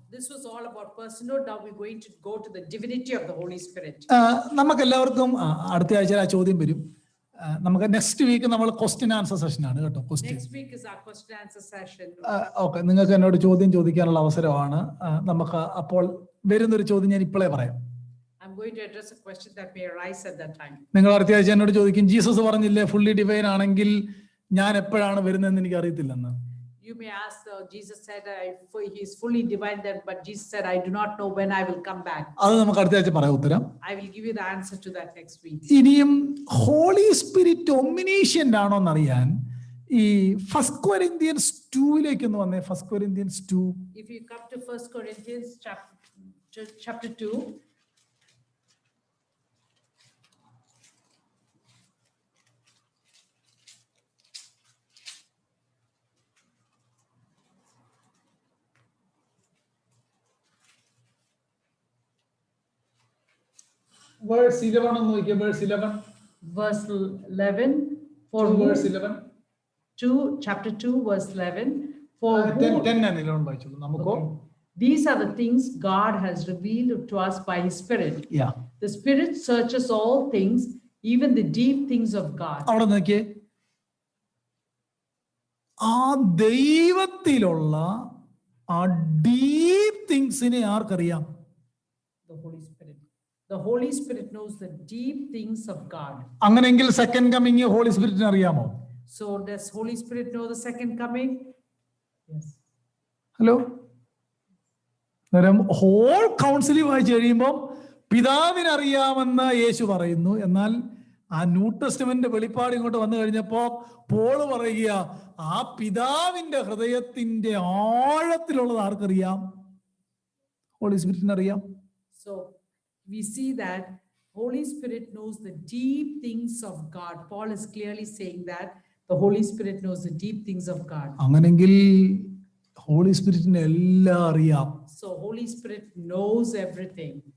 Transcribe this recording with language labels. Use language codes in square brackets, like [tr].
[en] This was all about personhood. Now we're going to go to the divinity of the Holy Spirit. [ml] നമുക്ക് എല്ലാവർക്കും അടുത്ത ആഴ്ച ആ ചോദ്യം വരും. നമുക്ക് നെക്സ്റ്റ് വീക്ക് നമ്മൾ ക്വസ്റ്റ്യൻ ആൻസർ സെഷൻ ആണ് കേട്ടോ. [en] Next week is our question answer session. [ml] Okay, നിങ്ങൾക്ക് എന്നോട് ചോദ്യം ചോദിക്കാനുള്ള അവസരമാണ്. നമുക്ക് അപ്പോൾ വരുന്നൊരു ചോദ്യം ഞാൻ ഇപ്പോഴേ പറയാം. [en] I'm going to address a question that may arise at that time. [ml] നിങ്ങൾ അടുത്ത ആഴ്ച എന്നോട് ചോദിക്കും, ജീസസ് പറഞ്ഞില്ലേ ഫുള്ളി ഡിവൈൻ ആണെങ്കിൽ ഞാൻ എപ്പോഴാണ് വരുന്നതെന്ന് എനിക്ക് അറിയത്തില്ലെന്ന്. [en] You may ask, Jesus said, he is fully divine, but Jesus said, I do not know when I will come back. [ml] അത് നമുക്ക് അടുത്ത ആഴ്ച പറയാം ഉത്തരം. [en] I will give you the answer to that next week. [ml] ഇനിയും holy spirit ഒമിനീഷ്യന്റ് ആണോ എന്നറിയാൻ ഈ 1 Corinthians 2 ഒന്ന് വന്നേ. [en] 1 Corinthians 2. If you come to 1 Corinthians chapter 2. [ml] Verse 11 ഒന്ന് നോക്കിയേ. [en] Verse 11. Verse 11. For Verse 11. 2, chapter 2, verse 11. For [ml] 10 and 11 വായിച്ചോളൂ നമുക്കോ. [en] These are the things God has revealed to us by His Spirit. Yeah. The Spirit searches all things, even the deep things of God. [ml] അവിടെ നോക്കിയേ. ആ ദൈവത്തിലുള്ള ആ deep തിങ്സിനെ ആർക്കറിയാം? [en] The Holy Spirit. The Holy Spirit knows the deep things of God. [ml] അങ്ങനെയെങ്കിൽ second coming holy സ്പിരിറ്റിനെ അറിയാമോ? [en] So does Holy Spirit know the second coming? Yes. [ml] Hello, whole council വായിച്ചു കഴിയുമ്പോൾ പിതാവിനെ അറിയാമെന്ന് യേശു പറയുന്നു. എന്നാൽ ആ ന്യൂ ടെസ്റ്റ്മെന്റ് വെളിപ്പാട് ഇങ്ങോട്ട് വന്നു കഴിഞ്ഞപ്പോ പോൾ പറയുക ആ പിതാവിന്റെ ഹൃദയത്തിന്റെ ആഴത്തിലുള്ളത് ആർക്കറിയാം? ഹോളി സ്പിരിറ്റിന് അറിയാം. [en] So we see that Holy Spirit knows the deep things of God. Paul is clearly saying that the Holy Spirit knows the deep things of God. [ml] അങ്ങനെങ്കിൽ holy സ്പിരിറ്റിന് എല്ലാം അറിയാം. [en] So Holy Spirit knows everything.